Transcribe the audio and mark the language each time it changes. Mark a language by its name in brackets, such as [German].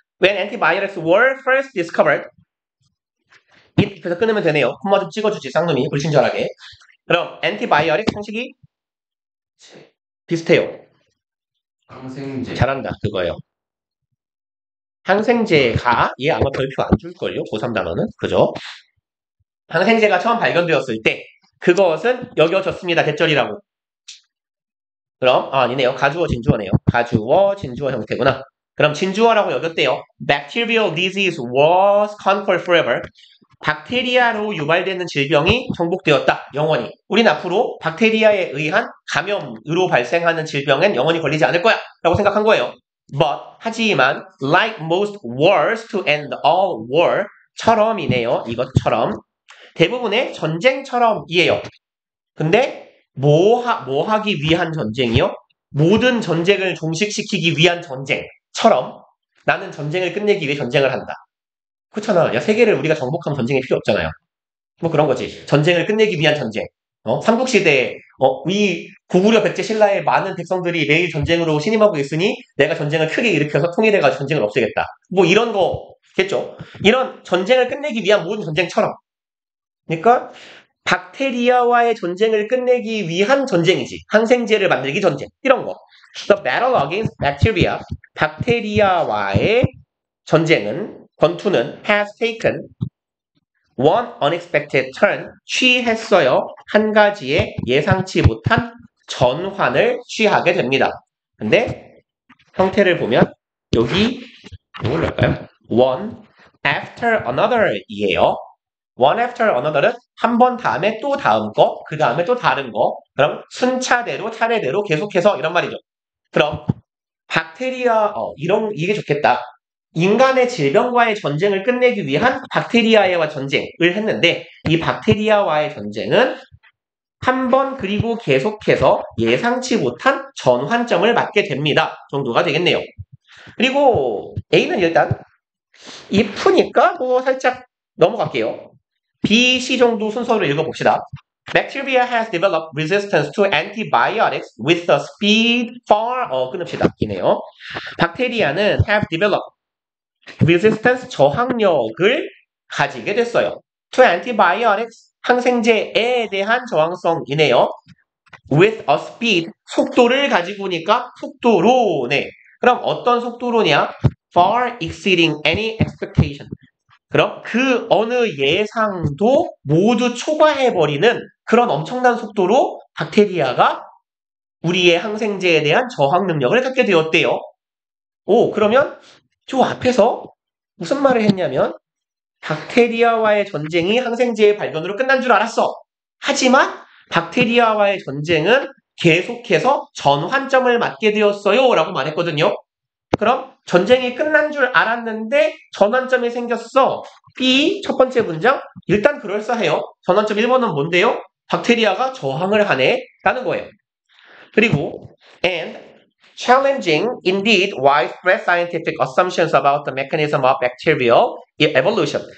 [English] When antibiotics were first discovered. [Korean] 그래서 끊으면 되네요. 콤마 좀 찍어주지, 쌍놈이. 불친절하게. 그럼 antibiotic 형식이 비슷해요. 항생제. 잘한다. 그거예요. 항생제가 얘 아마 별표 안 줄걸요? 고3 단어는. 그죠? 항생제가 처음 발견되었을 때 그것은 여겨졌습니다. 대절이라고. 그럼 아니네요. 가주어 진주어네요. 가주어 진주어 형태구나. 그럼 진주어라고 여겼대요. [English] Bacterial disease was conquered forever. [Korean] 박테리아로 유발되는 질병이 정복되었다. 영원히. 우린 앞으로 박테리아에 의한 감염으로 발생하는 질병엔 영원히 걸리지 않을 거야. 라고 생각한 거예요. [English] But [Korean] 하지만 [English] like most wars to end all war [Korean] 처럼이네요. 이것처럼. 대부분의 전쟁처럼이에요. 근데 뭐 하기 위한 전쟁이요? 모든 전쟁을 종식시키기 위한 전쟁처럼 나는 전쟁을 끝내기 위해 전쟁을 한다. 그렇잖아. 야, 세계를 우리가 정복하면 전쟁이 필요 없잖아요. 뭐 그런 거지. 전쟁을 끝내기 위한 전쟁. 삼국시대에 이 고구려 백제 신라의 많은 백성들이 매일 전쟁으로 신임하고 있으니 내가 전쟁을 크게 일으켜서 통일해가지고 전쟁을 없애겠다. 뭐 이런 거겠죠. 이런 전쟁을 끝내기 위한 모든 전쟁처럼. 그러니까 박테리아와의 전쟁을 끝내기 위한 전쟁이지. 항생제를 만들기 전쟁. 이런 거. [English] The battle against bacteria. [Korean] 박테리아와의 전쟁은, 권투는 [English] has taken one unexpected turn. [Korean] 취했어요. 한 가지의 예상치 못한 전환을 취하게 됩니다. 근데 형태를 보면 여기 뭘 할까요? one after another 이에요. one after another는 한 번 다음에 또 다음 거, 그 다음에 또 다른 거. 그럼 순차대로 차례대로 계속해서 이런 말이죠. 그럼 박테리아 이게 좋겠다. 인간의 질병과의 전쟁을 끝내기 위한 박테리아와 전쟁을 했는데 이 박테리아와의 전쟁은 한 번 그리고 계속해서 예상치 못한 전환점을 맞게 됩니다. 정도가 되겠네요. 그리고 A는 일단 if니까 뭐 살짝 넘어갈게요. B, C 정도 순서로 읽어봅시다. [English] Bacteria has developed resistance to antibiotics with a speed far 끊읍시다. [Korean] 이네요. 박테리아는 [English] have developed resistance [Korean] 저항력을 가지게 됐어요. [English] to antibiotics [Korean] 항생제에 대한 저항성이네요. [English] with a speed [Korean] 속도를 가지고니까 속도로네. 그럼 어떤 속도로냐? [English] far exceeding any expectation. [Korean] 그럼 그 어느 예상도 모두 초과해버리는 그런 엄청난 속도로 박테리아가 우리의 항생제에 대한 저항 능력을 갖게 되었대요. 오, 그러면 저 앞에서 무슨 말을 했냐면 박테리아와의 전쟁이 항생제의 발견으로 끝난 줄 알았어. 하지만 박테리아와의 전쟁은 계속해서 전환점을 맞게 되었어요. 라고 말했거든요. 그럼 전쟁이 끝난 줄 알았는데 전환점이 생겼어. B 첫 번째 문장 일단 그럴싸해요. 전환점 1번은 뭔데요? 박테리아가 저항을 하네 라는 거예요. 그리고 [English] and challenging indeed widespread scientific assumptions about the mechanism of bacterial evolution.